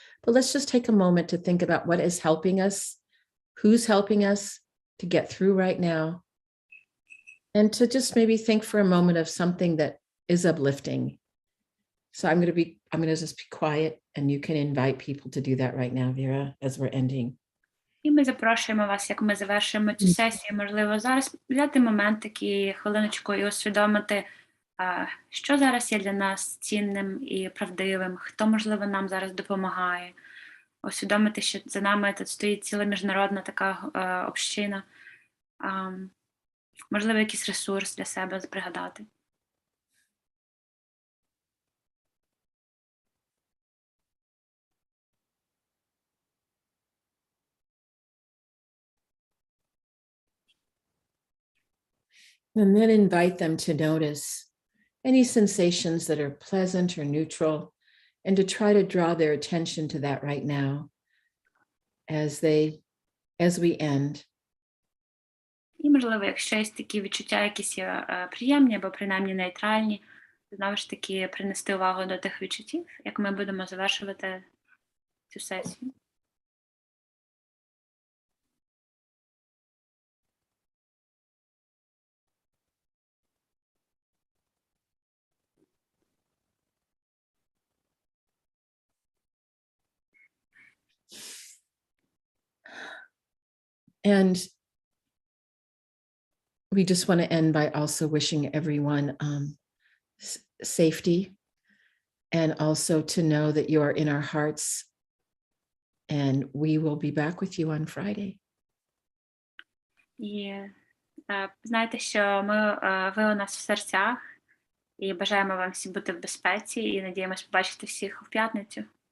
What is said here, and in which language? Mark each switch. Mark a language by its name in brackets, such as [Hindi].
[English] But let's just take a moment to think about what is helping us, who's helping us to get through right now, and to just maybe think for a moment of something that is uplifting. So I'm going to just be quiet, and you can invite people to do that right now, Vera, as we're ending. [Ukrainian] І ми запрошуємо вас, як ми завершуємо цю сесію, можливо, зараз взяти момент такий, хвилиночку, і усвідомити, що зараз є для нас цінним і правдивим, хто, можливо, нам зараз допомагає. Усвідомити, що за нами тут стоїть ціла міжнародна така община. Можливо, якийсь ресурс для себе пригадати. [English] And then invite them to notice any sensations that are pleasant or neutral, and to try to draw their attention to that right now as we end. [Ukrainian] І, можливо, якщо є такі відчуття, якісь є приємні або принаймні нейтральні, знову ж таки принести увагу до тих відчуттів, як ми будемо завершувати цю сесію. [English] And we just want to end by also wishing everyone safety, and also to know that you are in our hearts, and we will be back with you on Friday. [Ukrainian] І знайте, що ви у нас в серцях, і бажаємо вам всім бути в безпеці, і надіємось побачити всіх в п'ятницю.